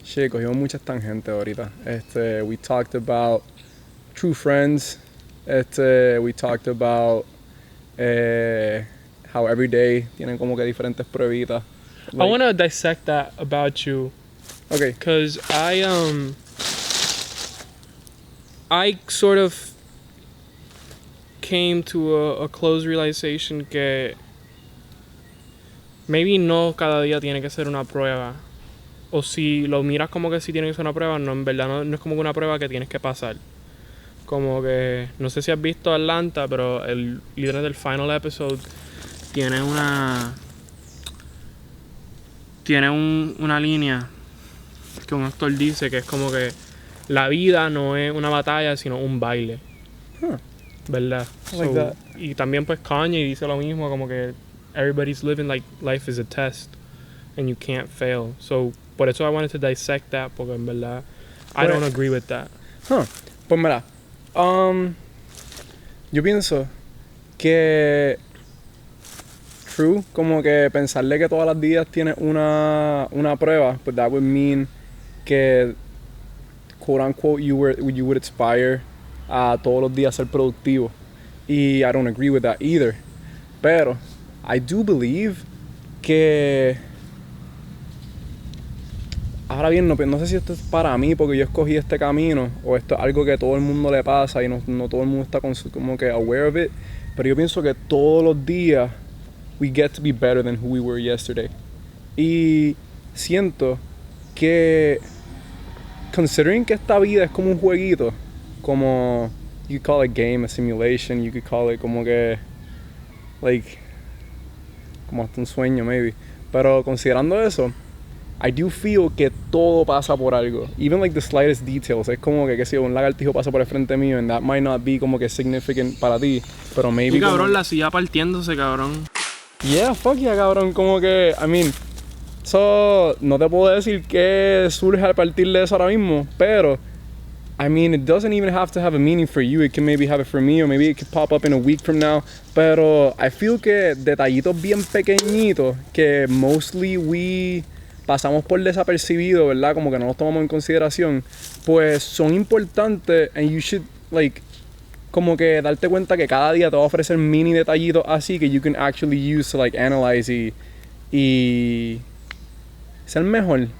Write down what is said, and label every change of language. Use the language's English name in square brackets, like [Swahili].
[Spanish] Cogimos muchas tangentes ahorita. [English] We talked about true friends. We talked about how every day [Spanish] tienen como que diferentes pruebitas. [English] I want to dissect that about you. Okay. Because I sort of came to a close realization [Spanish] que [English] maybe [Spanish] no cada día tiene que ser una prueba. O si lo miras como que sí tiene que ser una prueba, no, en verdad no es como una prueba que tienes que pasar. Como que, no sé si has visto Atlanta, pero el líder del [English] final episode [Spanish] tiene una línea que un actor dice que es como que la vida no es una batalla, sino un baile. ¿Verdad? [English] Like that. [Spanish] Y también pues Kanye dice lo mismo, como que [English] everybody's living like life is a test and you can't fail. So, [Spanish] por eso [English] I wanted to dissect that, [Spanish] porque en verdad [English] I don't agree with that. [Spanish] Pues mira, yo pienso que [English] true, [Spanish] como que pensarle que todos los días tienes una prueba, [English] but that would mean [Spanish] que [English] quote unquote you would aspire [Spanish] a todos los días ser productivo. Y [English] I don't agree with that either. [Spanish] Pero [English] I do believe [Spanish] que ahora bien, no sé si esto es para mí porque yo escogí este camino o esto es algo que todo el mundo le pasa y no todo el mundo está como que [English] aware of it, [Spanish] pero yo pienso que todos los días [English] we get to be better than who we were yesterday. [Spanish] Y siento que [English] considering [Spanish] que esta vida es como un jueguito, como [English] you could call it [Spanish] game, a simulation, you could call it como que [English] like [Spanish] como hasta un sueño [English] maybe, [Spanish] pero considerando eso, [English] I do feel [Spanish] que todo pasa por algo. [English] Even like the slightest details. [Spanish] Es como que si un lagartijo pasa por el frente mío [English] and that might not be [Spanish] como que [English] significant [Spanish] para ti, pero [English] maybe [Spanish] Y cabrón, como... la silla partiéndose, cabrón. [English] Yeah, fuck yeah, [Spanish] cabrón. Como que, [English] I mean, [Spanish] no te puedo decir que surge al partir de eso ahora mismo, pero [English] I mean, it doesn't even have to have a meaning for you. It can maybe have it for me, or maybe it could pop up in a week from now. [Spanish] Pero [English] I feel [Spanish] que detallitos bien pequeñitos que [English] mostly we [Spanish] pasamos por desapercibido, ¿verdad? Como que no los tomamos en consideración, pues son importantes [English] and you should, like, [Spanish] como que darte cuenta que cada día te va a ofrecer mini detallitos así que [English] you can actually use to, like, analyze [Spanish] y ser mejor.